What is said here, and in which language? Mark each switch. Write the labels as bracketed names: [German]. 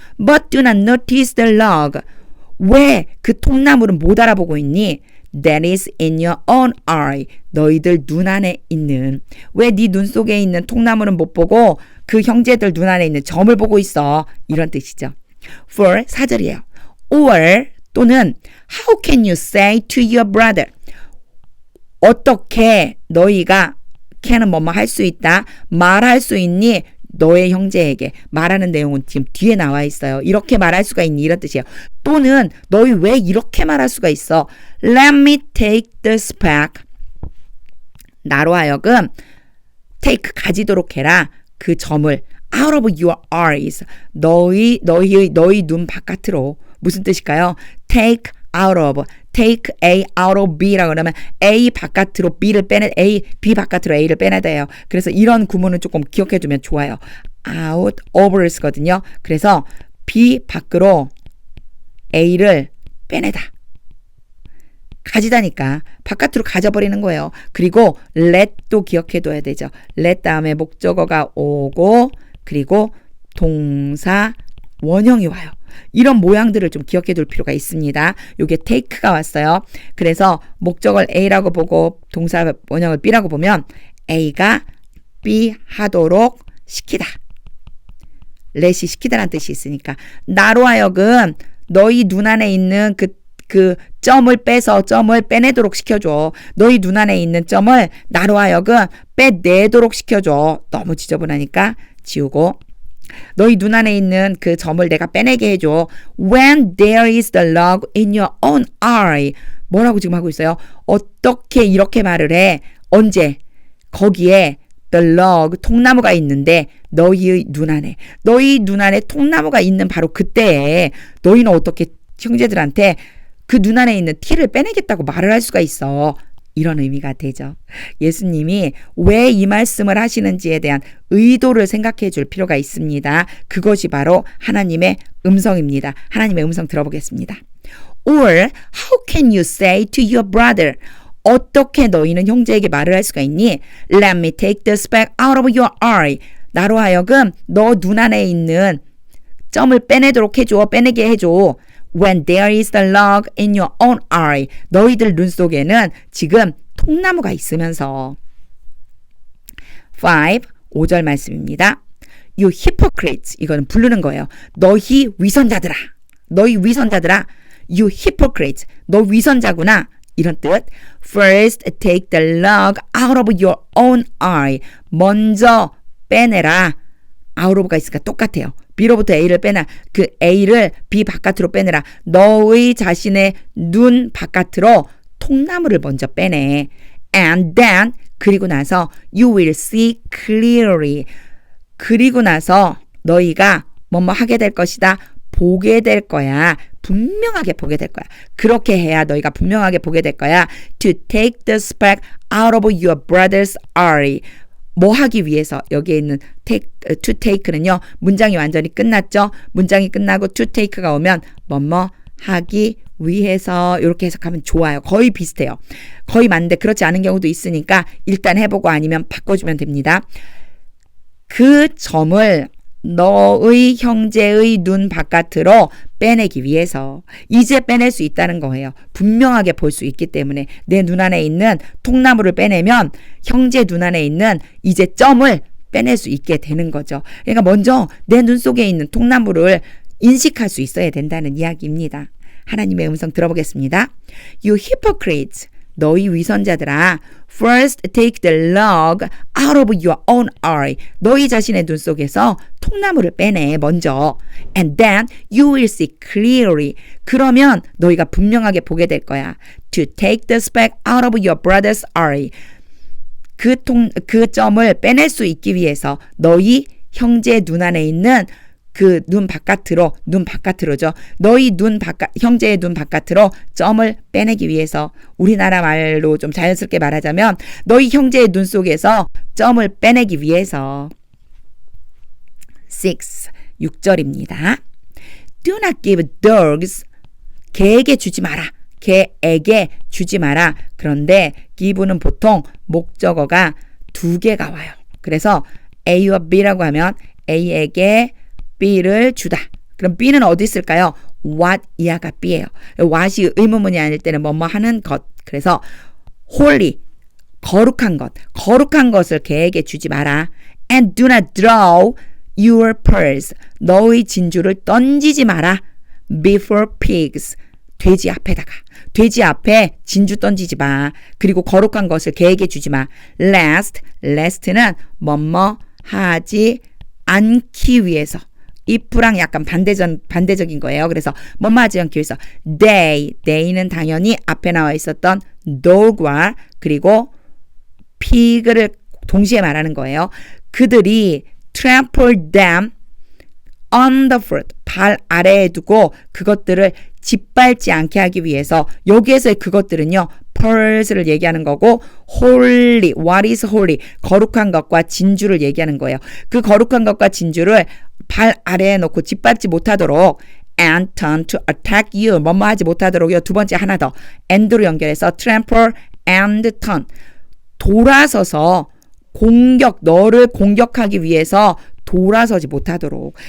[English] But do not notice the log. [Korean] 왜 그 통나무를 못 알아보고 있니? [English] That is in your own eye. [Korean] 너희들 눈 안에 있는. 왜 네 눈 속에 있는 통나무는 못 보고 그 형제들 눈 안에 있는 점을 보고 있어. 이런 뜻이죠. For 4절이에요. [English] Or [Korean] 또는 [English] How can you say to your brother? [Korean] 어떻게 너희가 can은 뭐뭐 할 수 있다. 말할 수 있니? 너의 형제에게. 말하는 내용은 지금 뒤에 나와 있어요. 이렇게 말할 수가 있니? 이런 뜻이에요. 또는 너희 왜 이렇게 말할 수가 있어? [English] Let me take the speck. [Korean] 나로 하여금 take 가지도록 해라. 그 점을 [English] out of your eyes. [Korean] 너희 눈 바깥으로. 무슨 뜻일까요? [English] take out of. [Korean] take A out of B라고 그러면 A 바깥으로 B를 B 바깥으로 A를 빼내야 돼요. 그래서 이런 구문은 조금 기억해 두면 좋아요. out of를 쓰거든요. 그래서 B 밖으로 A를 빼내다. 가지다니까 바깥으로 가져버리는 거예요. 그리고 let도 기억해 둬야 되죠. let 다음에 목적어가 오고 그리고 동사 원형이 와요. 이런 모양들을 좀 기억해 둘 필요가 있습니다. 요게 take가 왔어요. 그래서 목적을 A라고 보고 동사 원형을 B라고 보면 A가 B 하도록 시키다. let이 시키다라는 뜻이 있으니까 나로 하여금 너희 눈 안에 있는 그 점을 빼서 점을 빼내도록 시켜줘. 너희 눈 안에 있는 점을 나로 하여금 빼내도록 시켜줘. 너무 지저분하니까 지우고 너희 눈 안에 있는 그 점을 내가 빼내게 해줘. [English] When there is the log in your own eye. [Korean] 뭐라고 지금 하고 있어요? 어떻게 이렇게 말을 해? 언제? 거기에 the log, 통나무가 있는데 너희의 눈 안에. 너희 눈 안에 통나무가 있는 바로 그때에 너희는 어떻게 형제들한테 그 눈 안에 있는 티를 빼내겠다고 말을 할 수가 있어. 이런 의미가 되죠. 예수님이 왜 이 말씀을 하시는지에 대한 의도를 생각해 줄 필요가 있습니다. 그것이 바로 하나님의 음성입니다. 하나님의 음성 들어보겠습니다. [English] Or how can you say to your brother? [Korean] 어떻게 너희는 형제에게 말을 할 수가 있니? [English] Let me take the speck out of your eye. [Korean] 나로 하여금 너 눈 안에 있는 점을 빼내도록 해줘. 빼내게 해줘. [English] when there is a log in your own eye. [Korean] 너희들 눈 속에는 지금 통나무가 있으면서. 5절 말씀입니다. [English] You hypocrites. [Korean] 이거는 부르는 거예요. 너희 위선자들아. 너희 위선자들아. [English] You hypocrites. [Korean] 너 위선자구나. 이런 뜻. [English] First take the log out of your own eye. [Korean] 먼저 빼내라. out of가 있으니까 똑같아요. B로부터 A를 빼나. 그 A를 B 바깥으로 빼내라. 너의 자신의 눈 바깥으로 통나무를 먼저 빼내. [English] And then [Korean] 그리고 나서 [English] you will see clearly. [Korean] 그리고 나서 너희가 뭐뭐 하게 될 것이다. 보게 될 거야. 분명하게 보게 될 거야. 그렇게 해야 너희가 분명하게 보게 될 거야. [English] To take the speck out of your brother's eye. [Korean] 뭐 하기 위해서 여기에 있는 to take는요. 문장이 완전히 끝났죠. 문장이 끝나고 to take가 오면 뭐뭐 하기 위해서 이렇게 해석하면 좋아요. 거의 비슷해요. 거의 맞는데 그렇지 않은 경우도 있으니까 일단 해보고 아니면 바꿔주면 됩니다. 그 점을 너의 형제의 눈 바깥으로 빼내기 위해서 이제 빼낼 수 있다는 거예요. 분명하게 볼 수 있기 때문에 내 눈 안에 있는 통나무를 빼내면 형제 눈 안에 있는 이제 점을 빼낼 수 있게 되는 거죠. 그러니까 먼저 내 눈 속에 있는 통나무를 인식할 수 있어야 된다는 이야기입니다. 하나님의 음성 들어보겠습니다. [English] You hypocrites. [Korean] 너희 위선자들아. [English] First take the log out of your own eye. [Korean] 너희 자신의 눈 속에서 통나무를 빼내 먼저. [English] And then you will see clearly. [Korean] 그러면 너희가 분명하게 보게 될 거야. [English] To take the speck out of your brother's eye. [Korean] 그 점을 빼낼 수 있기 위해서 너희 형제 눈 안에 있는 그 눈 바깥으로죠. 너희 형제의 눈 바깥으로 점을 빼내기 위해서 우리나라 말로 좀 자연스럽게 말하자면 너희 형제의 눈 속에서 점을 빼내기 위해서 6절입니다. [English] Do not give dogs. [Korean] 개에게 주지 마라. 개에게 주지 마라. 그런데 give는 보통 목적어가 2개가 와요. 그래서 A와 B라고 하면 A에게 B를 주다. 그럼 B는 어디 있을까요? what 이하가 B예요. what이 의문문이 아닐 때는 뭐뭐 하는 것. 그래서 holy, 거룩한 것을 개에게 주지 마라. [English] And do not throw your pearls. [Korean] 너의 진주를 던지지 마라. [English] Before pigs. [Korean] 돼지 앞에 진주 던지지 마. 그리고 거룩한 것을 개에게 주지 마. lest는 뭐뭐 하지 않기 위해서. if랑 약간 반대적인 거예요. 그래서 뭐뭐 하지 않기 위해서 they는 당연히 앞에 나와 있었던 dog와 그리고 pig를 동시에 말하는 거예요. 그들이 [English] trample them on the foot. [Korean] 발 아래에 두고 그것들을 짓밟지 않게 하기 위해서 여기에서의 그것들은요. pearls를 얘기하는 거고 holy, [English] what is holy? [Korean] 거룩한 것과 진주를 얘기하는 거예요. 그 거룩한 것과 진주를 발 아래에 놓고 짓밟지 못하도록 [English] and turn to attack you. [Korean] 뭐뭐 하지 못하도록요. 두 번째 하나 더 and로 연결해서 trample and turn. 돌아서서 너를 공격하기 위해서 돌아서지 못하도록.